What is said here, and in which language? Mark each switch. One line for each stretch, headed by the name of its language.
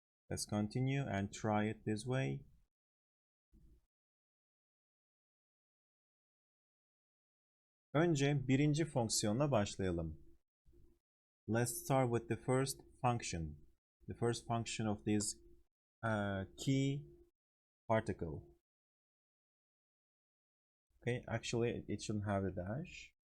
English: Let's continue and try it this way.
Turkish: Önce birinci fonksiyonla başlayalım.
English: Let's start with the first function. The first function of this key particle. Okay, actually it shouldn't have a dash.